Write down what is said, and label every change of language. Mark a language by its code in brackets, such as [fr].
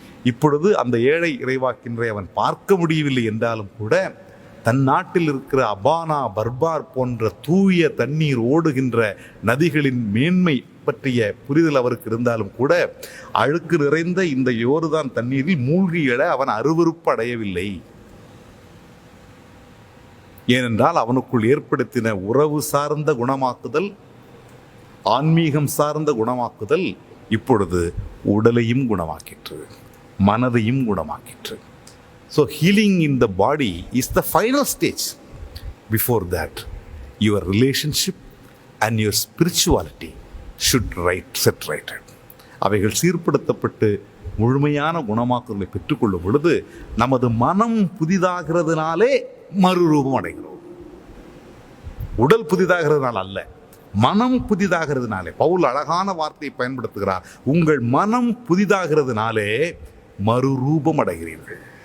[ta] இப்பொழுது அந்த ஏழை இறைவாக்கினரை அவன் பார்க்க முடியவில்லை என்றாலும் கூட தன் நாட்டில் இருக்கிற அபானா, பர்பார் போன்ற தூய தண்ணீர் ஓடுகின்ற நதிகளின் மேன்மை பற்றிய புரிதல் அவருக்கு இருந்தாலும் கூட அழுக்கு நிறைந்த இந்த யோர்தான் தண்ணீரில் மூழ்கி எழ அவன் அருவருப்பு அடையவில்லை. ஏனென்றால் அவனுக்குள் ஏற்படுத்தின உறவு சார்ந்த குணமாக்குதல், ஆன்மீகம் சார்ந்த குணமாக்குதல் இப்பொழுது உடலையும் குணமாக்கிற்று, மனதையும் குணமாக்கிற்று. [en] So healing in the body is the final stage. Before that, your relationship and your spirituality should set right. [ta] அவைகள் சீர்படுத்தப்பட்டு முழுமையான குணமாக்குதலை பெற்றுக்கொள்ளும் பொழுது நமது மனம் புதிதாகிறதுனாலே மறுரூபம் அடைகிறோம். உடல் புதிதாகிறதுனால அல்ல, மனம் புதிதாகிறதுனாலே. பவுல் அழகான வார்த்தையை பயன்படுத்துகிறார். உங்கள் மனம் புதிதாகிறதுனாலே மறுரூபம் அடைகிறீர்கள்.